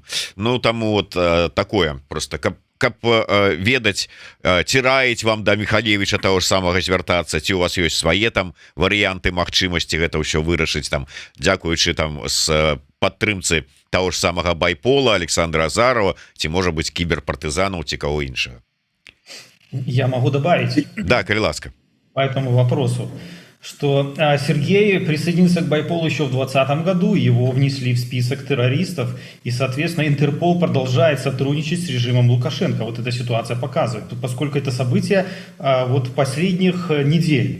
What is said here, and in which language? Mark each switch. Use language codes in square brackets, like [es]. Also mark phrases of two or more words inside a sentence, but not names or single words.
[be] Ну таму [ru] вот такое [be] просто каб ведаць, ці раіць вам да Михалевича того ж самага звяртацца, ці у вас ёсць свае там варыянты магчымасці гэта ўсё вырашыць, там дзякуючы там з падтрымцы того ж самага байпола Александра Азарова, ці можа быць кіберпартызанаў, ці каго іншага. [ru] Я могу добавить. [be] Да, калі ласка. [ru] По этому вопросу, что Сергей присоединился к Байполу еще в 2020 году, его внесли в список террористов, и, соответственно, Интерпол продолжает сотрудничать с режимом Лукашенко. Вот эта ситуация показывает, поскольку это событие вот последних недель.